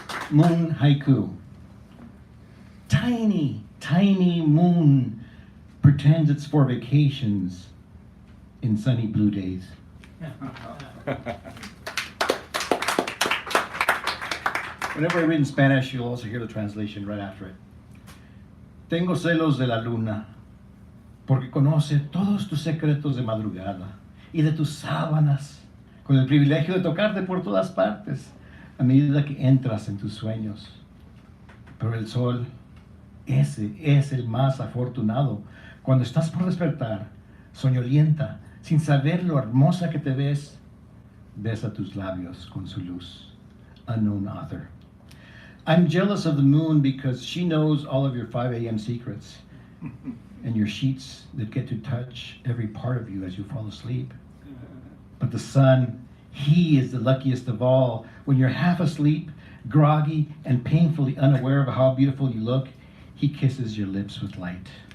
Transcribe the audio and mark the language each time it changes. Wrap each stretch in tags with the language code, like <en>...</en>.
<en>Moon haiku. Tiny, tiny moon pretends it's for vacations in sunny blue days. Whenever I read in Spanish, you'll also hear the translation right after it.</en> <es>Tengo celos de la luna, porque conoce todos tus secretos de madrugada y de tus sábanas, con el privilegio de tocarte por todas partes a medida que entras en tus sueños. Pero el sol, ese es el más afortunado. Cuando estás por despertar, soñolienta, sin saber lo hermosa que te ves, besa tus labios con su luz.</es> <en>Unknown author. I'm jealous of the moon because she knows all of your 5 a.m. secrets and your sheets that get to touch every part of you as you fall asleep. But the sun, he is the luckiest of all. When you're half asleep, groggy and painfully unaware of how beautiful you look, he kisses your lips with light.</en>